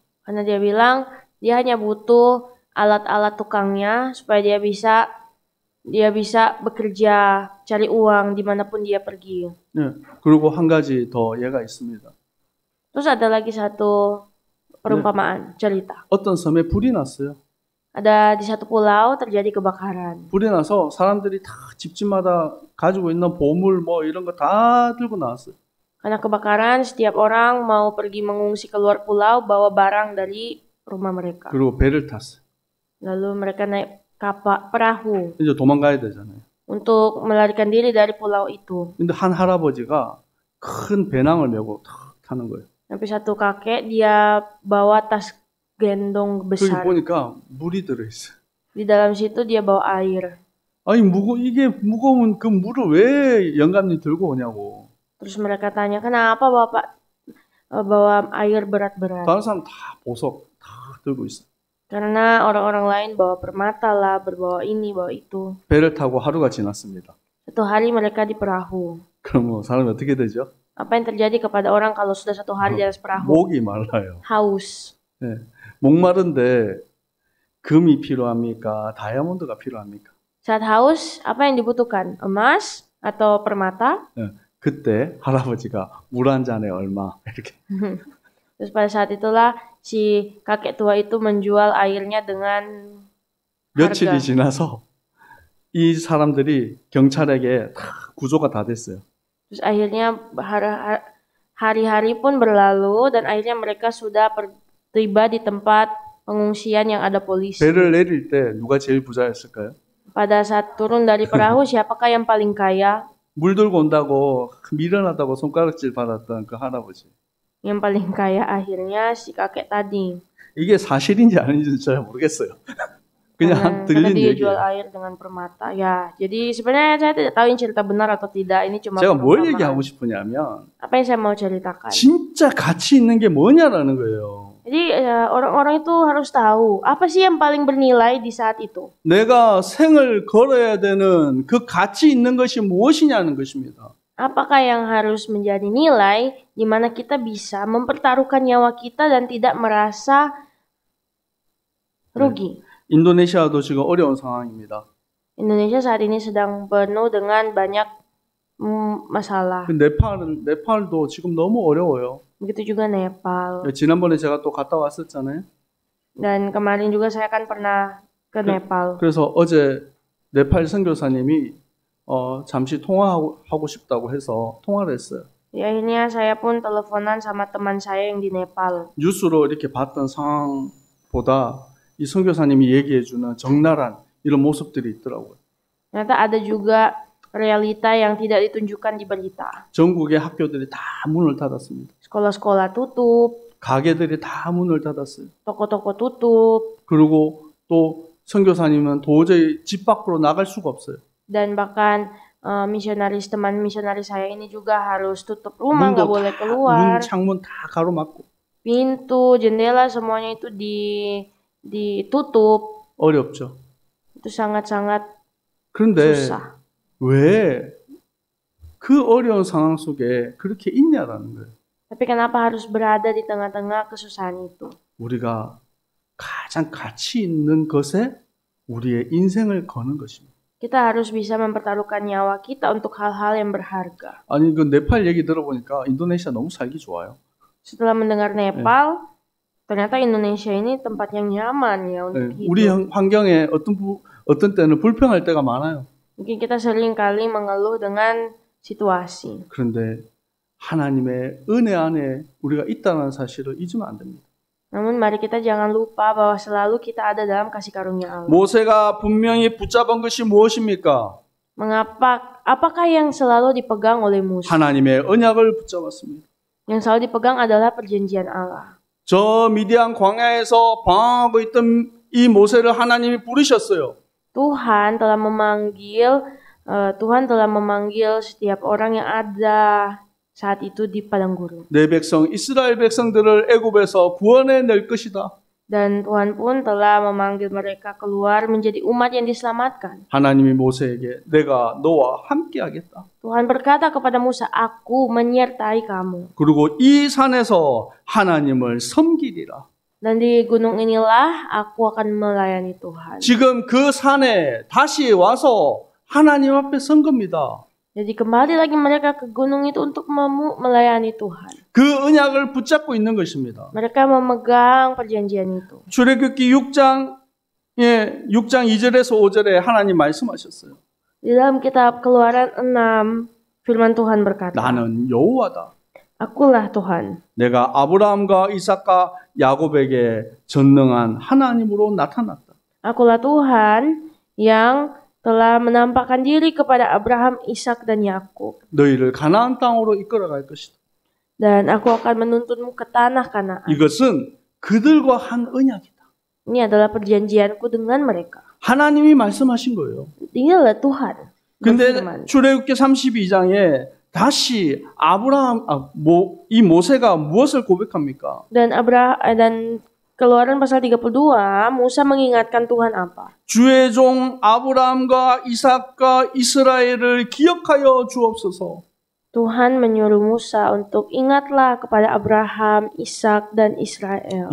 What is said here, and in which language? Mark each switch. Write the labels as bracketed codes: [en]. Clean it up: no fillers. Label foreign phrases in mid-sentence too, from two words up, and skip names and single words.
[id] Karena dia bilang dia hanya butuh alat-alat tukangnya supaya dia bisa bekerja, cari uang dimanapun dia pergi. [ko] 네. 그리고 한 가지 더 예가 있습니다. [id] Terus ada lagi satu perumpamaan, cerita. [ko] 어떤 섬에 불이 났어요. [id] Ada di satu pulau terjadi kebakaran. [ko] 불이 나서 사람들이 다 집집마다 가지고 있는 보물 뭐 이런 거 다 들고 나왔어요. [id] Karena kebakaran, setiap orang mau pergi mengungsi keluar pulau bawa barang dari rumah mereka. [ko] 그리고 배를 탔어요. [id] Lalu mereka naik kapal perahu [ko] 이제 도망가야 되잖아요. [id] untuk melarikan diri dari pulau itu. [ko] 근데 한 할아버지가 큰 배낭을 메고 탁 타는 거예요. [id] Tapi satu kakek dia bawa tas gendong [ko] 거기 [id] besar. [ko] 보니까 물이 들어있어요. [id] Di dalam situ dia bawa air. [ko] 아니 이게 무거운 그 물을 왜 영감님 들고 오냐고. [id] Terus mereka tanya, kenapa Bapak bawa air berat-berat? [ko] 다른 사람 다 보석 다 들고 있어. [id] Karena orang-orang lain bawa permata lah, berbawa ini, bawa itu. [ko] 배를 타고 하루가 지났습니다. [id] Satu hari mereka di perahu. [ko] 그럼 사람이 어떻게 되죠? [id] Apa yang terjadi kepada orang kalau sudah satu hari di atas perahu? [ko] 목이 말라요. [id] Haus. [ko] 네. 목마른데 금이 필요합니까? 다이아몬드가 필요합니까? [id] Saat haus, apa yang dibutuhkan? Emas atau permata? [ko] 네. 그때 할아버지가 물 한 잔에 얼마 이렇게. [id] Terus pada saat itulah si kakek tua itu menjual airnya dengan [ko] 며칠이 [id] harga. [ko] 지나서 이 사람들이 경찰에게 다 구조가 다 됐어요. [id] Terus akhirnya hari-hari pun berlalu dan akhirnya mereka sudah tiba di tempat pengungsian yang ada polisi. [ko] 배를 내릴 때 누가 제일 부자였을까요? [id] Pada saat turun dari perahu, siapakah yang paling kaya? [ko] 물 들고 온다고 미련하다고 손가락질 받았던 그 할아버지. [id] Yang paling kaya akhirnya si kakek tadi. [ko] 이게 사실인지 아닌지 잘 모르겠어요. 그냥 [id] Karena [ko] 들린 [id] dia [ko] 얘기예요. [id] jual air dengan permata. Ya, jadi sebenarnya saya tidak tahu ini cerita benar atau tidak. Ini cuma [ko] 제가 뭘 [id] perumpamaan. [ko] 얘기하고 싶으냐면 [id] Apa yang saya mau ceritakan? [ko] 진짜 가치 있는 게 뭐냐라는 거예요. [id] Jadi orang-orang itu harus tahu apa sih yang paling bernilai di saat itu. [ko] 내가 생을 걸어야 되는 그 가치 있는 것이 무엇이냐는 것입니다. [id] Apakah yang harus menjadi nilai di mana kita bisa mempertaruhkan nyawa kita dan tidak merasa rugi. [ko] 인도네시아도 지금 어려운 상황입니다. [id] Indonesia saat ini sedang penuh dengan banyak masalah. [ko] 네팔도 지금 너무 어려워요. [id] Begitu juga Nepal. [ko] 지난번에 제가 또 갔다 왔었잖아요. [id] Dan kemarin juga saya kan pernah ke Nepal. [ko] 그래서 어제 네팔 선교사님이 잠시 통화하고 싶다고 해서 통화를 했어요. [id] Akhirnya saya pun teleponan sama teman saya yang di Nepal. [ko] 뉴스로 이렇게 봤던 상황보다 이 선교사님이 얘기해주는 적나라한 이런 모습들이 있더라고요. [id] Ternyata ada juga realita yang tidak ditunjukkan di berita. [ko] 전국의 학교들이 다 문을 닫았습니다. [id] Sekolah-sekolah tutup, [ko] 가게들이 다 문을 닫았어요. [id] toko-toko tutup, [ko] 그리고 또 선교사님은 도저히 집 밖으로 나갈 수가 없어요. [id] dan bahkan teman misionaris saya ini juga harus tutup rumah, nggak boleh keluar. [ko] 문, 창문 다 가로막고. [id] Pintu, jendela semuanya itu ditutup. [ko] 어렵죠. [id] Itu sangat-sangat [ko] 그런데 [id] susah. [ko] 왜 그 어려운 상황 속에 그렇게 있냐라는 거예요. [id] Tapi kenapa harus berada di tengah-tengah kesusahan itu? [ko] 우리가 가장 가치 있는 것에 우리의 인생을 거는 것입니다. [id] Kita harus bisa mempertaruhkan nyawa kita untuk hal-hal yang berharga. [ko] 아니 그 네팔 얘기 들어보니까 인도네시아 너무 살기 좋아요. [id] Setelah mendengar Nepal, ternyata Indonesia ini tempat yang nyaman ya untuk hidup. [ko] 우리 환경에 어떤 때는 불평할 때가 많아요. [id] Mungkin kita sering kali mengeluh dengan situasi. [ko] 그런데 하나님의 은혜 안에 우리가 있다는 사실을 잊으면 안 됩니다. [id] Namun mari kita jangan lupa bahwa selalu kita ada dalam kasih karunia Allah. [ko] 모세가 분명히 붙잡은 것이 무엇입니까? [id] Apakah yang selalu dipegang oleh Musa? [ko] 하나님의 언약을 붙잡았습니다. [id] Yang selalu dipegang adalah perjanjian Allah. [ko] 저 미디안 광야에서 방황하고 있던 이 모세를 하나님이 부르셨어요. [id] Tuhan telah memanggil setiap orang yang ada saat itu di padang gurun. [ko] 내 백성 이스라엘 백성들을 애굽에서 구원해낼 것이다. [id] Dan Tuhan pun telah memanggil mereka keluar menjadi umat yang diselamatkan. [ko] 하나님이 모세에게 내가 너와 함께하겠다. [id] Tuhan berkata kepada Musa, aku menyertai kamu. [ko] 그리고 이 산에서 하나님을 섬기리라. [id] Dan di gunung inilah aku akan melayani Tuhan. [ko] 지금 그 산에 다시 와서 하나님 앞에 선 겁니다. [id] Jadi kembali lagi mereka ke gunung itu untuk melayani Tuhan. [ko] 그 언약을 붙잡고 있는 것입니다. [id] Mereka memegang perjanjian itu. [ko] 출애굽기 6장 2절에서 5절에 하나님 말씀하셨어요. [id] Di dalam kitab Keluaran 6, firman Tuhan berkata, [ko] 나는 여호와다. [id] Akulah Tuhan. [ko] 내가 아브라함과 이삭과 야곱에게 전능한 하나님으로 나타났다. [id] Akulah Tuhan yang telah menampakkan diri kepada Abraham, Ishak dan Yakub. [ko] 너희를 가나안 땅으로 이끌어갈 것이다. [id] Dan aku akan menuntunmu ke tanah Kanaan. [ko] 이것은 그들과 한 언약이다. [id] Ini adalah perjanjianku dengan mereka. [ko] 하나님이 말씀하신 거예요. [id] Inilah Tuhan. [ko] 근데 [id] berfirman. [ko] 출애굽기 32장에 다시 이 모세가 무엇을 고백합니까? [id] Dan Keluaran pasal 32, Musa mengingatkan Tuhan apa? [ko] 주의 종 아브라함과 이삭과 이스라엘을 기억하여 주옵소서. [id] Tuhan menyuruh Musa untuk ingatlah kepada Abraham, Ishak dan Israel.